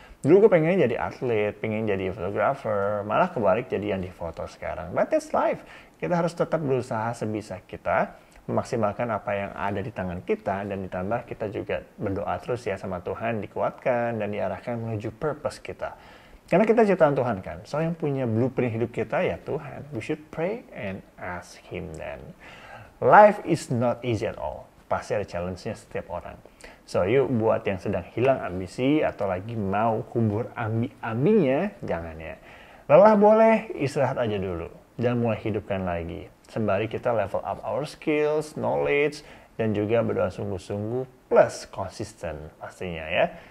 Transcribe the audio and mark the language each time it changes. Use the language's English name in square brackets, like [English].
[Indonesian] Dulu gue pengen jadi atlet, pengen jadi fotografer, malah kebalik jadi yang difoto sekarang. [English] But that's life. [Indonesian] Kita harus tetap berusaha sebisa kita, memaksimalkan apa yang ada di tangan kita, dan ditambah kita juga berdoa terus ya sama Tuhan, dikuatkan dan diarahkan menuju purpose kita. Karena kita ciptaan Tuhan kan, so yang punya blueprint hidup kita ya Tuhan. [English] We should pray and ask Him then. Life is not easy at all. [Indonesian] Pasti ada challenge-nya setiap orang. So yuk buat yang sedang hilang ambisi atau lagi mau kubur ambi-ambinya, jangan ya. Lelah boleh, istirahat aja dulu. Dan mulai hidupkan lagi. Sembari kita [English] level up our skills, knowledge, [Indonesian] dan juga berdoa sungguh-sungguh plus konsisten pastinya ya.